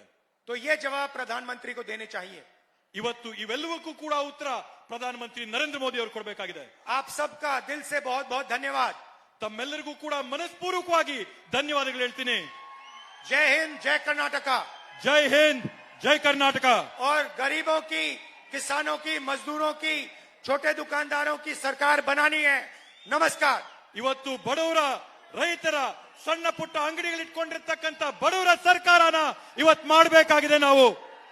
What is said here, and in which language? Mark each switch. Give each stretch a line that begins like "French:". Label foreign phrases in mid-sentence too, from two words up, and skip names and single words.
Hindi: तो ये जवाब प्रधानमंत्री को देने चाहिए।
Kannada: ಇವತ್ತು ಇವೆಲ್ಲವಕ್ಕೂ ಕೂಡ ಉತ್ತರ ಪ್ರಧಾನಮಂತ್ರಿ ನರೇಂದ್ರ ಮೋದಿ ಅವರು ಕೊಡಬೇಕಾಗಿದೆ.
Hindi: आप सबका दिल से बहुत बहुत धन्यवाद।
Kannada: ತಮ್ಮೆಲ್ಲರಿಗೂ ಕೂಡ ಮನಸ್ಪೂರ್ವಕವಾಗಿ ಧನ್ಯವಾದಗಳು ಹೇಳ್ತೀನಿ.
Hindi: जय हिंद, जय कर्नाटका। जय हिंद, जय कर्नाटक. और गरीबों की, किसानों की, मजदूरों की, छोटे दुकानदारों की सरकार बनानी है। नमस्कार।
Kannada: ಇವತ್ತು ಬಡವರ, ರೈತರ, ಸಣ್ಣ ಪುಟ್ಟ ಅಂಗಡಿಗಳಿಟ್ಕೊಂಡಿರ್ತಕ್ಕಂಥ ಬಡವರ ಸರ್ಕಾರನ ಇವತ್ತು ಮಾಡಬೇಕಾಗಿದೆ ನಾವು.